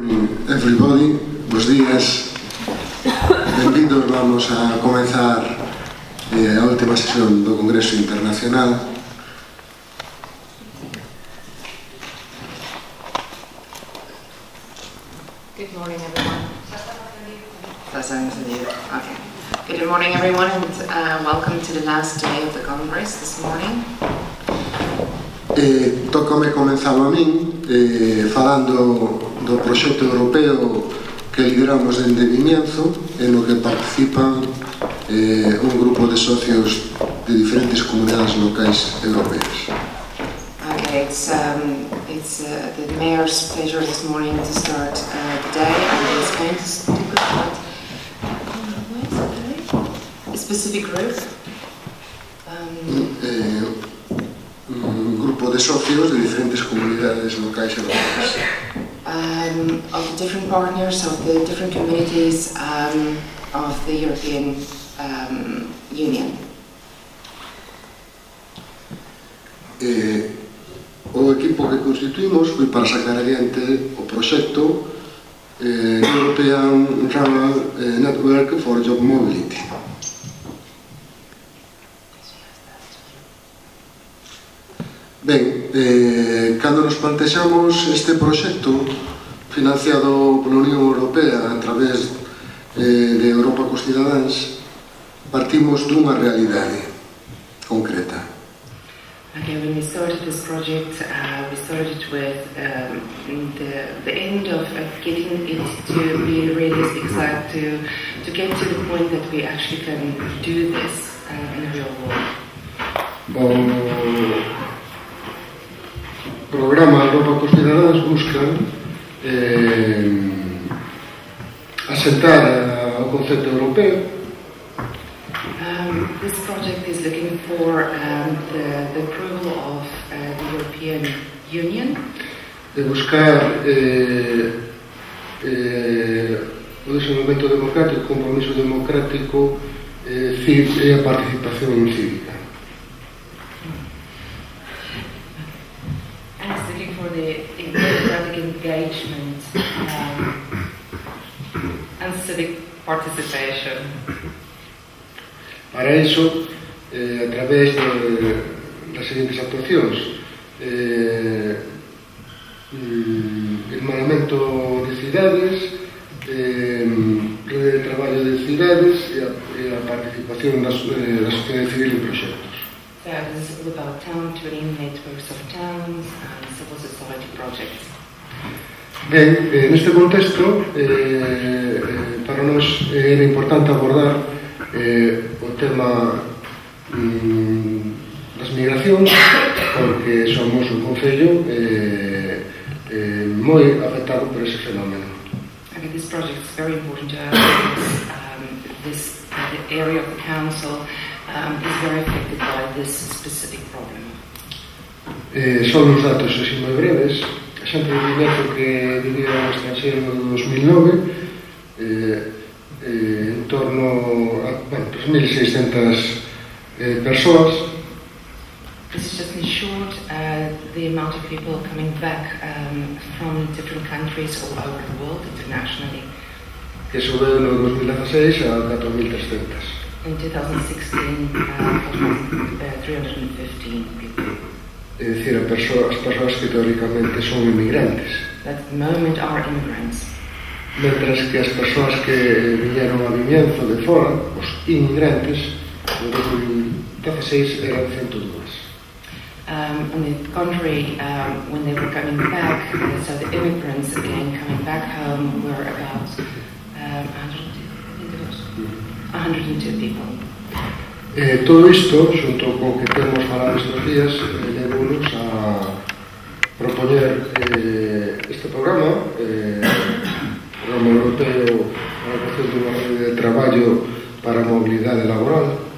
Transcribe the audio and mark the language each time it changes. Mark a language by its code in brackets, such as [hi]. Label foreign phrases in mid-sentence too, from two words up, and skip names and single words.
[gl] everybody, bos días. Benvidos, vamos a comenzar a última sesión do Congreso Internacional. [en] Good morning, everyone. Okay. Good morning, everyone, and welcome to the last day of the Congress this morning. [gl] Tócame comenzalo a min falando do proxecto europeo que lideramos dende Vimianzo, en no que participan un grupo de socios de diferentes comunidades locais europeas. [en] Okay, it's the mayor's pleasure this morning to start the day, and he's going to speak about a specific group. [gl] Un grupo de socios de diferentes comunidades locais europeas. [en] Of the different partners, of the different communities of the European Union. [gl] O equipo que constituímos foi para sacar adiante o proxecto European Rural Network for Job Mobility. Ben, cando nos plantexamos este proxecto financiado pola Unión Europea a través de Europa cos Cidadáns, partimos dunha realidade concreta. [en] Okay, when we started this project, we started with the end of getting it to be realistic, to get to the point that we actually can do this in the real world. [gl] O programa Europa cos Cidadáns busca asentar o concepto europeo. [en] This project is looking for the approval of the European Union. [gl] De buscar o desenvolvemento democrático, o compromiso democrático e a participación cívica. [en] And it's looking for the democratic engagement and civic participation. [gl] Para iso, a través das seguintes actuacións, hermanamento de cidades, rede de traballo de cidades e a participación da sociedade civil en proxectos. [en] So this is all about town twinning networks of towns and civil society projects. [gl] Ben, neste contexto, para nós era importante abordar o tema das migracións, porque somos un concello moi afectado por ese fenómeno. [en] Okay, this project is very important to us. The area of the council is very affected by this specific problem. [gl] Son os datos así moi breves. A xente de Vimianzo que vivía no estranxeiro no 2009, en torno a 3.600 persoas. [en] This is just in short the amount of people coming back from different countries all over the world internationally. [gl] Que subiu no 2016 a 4.300. [en] In 2016, 315 people. [gl] É dicir, as persoas que teóricamente son inmigrantes. [en] That at the moment are immigrants. [gl] Mentras que as persoas que viñeron a Vimianzo de fora, os inmigrantes, no 2016 eran 102. [en] On the contrary, when they were coming back, so the immigrants again coming back home were about 102 people. [gl] Todo isto, xunto co que temos falado estes días, levounos a propoñer este programa, Programa Europeo para a creación de unha rede de traballo para a mobilidade laboral.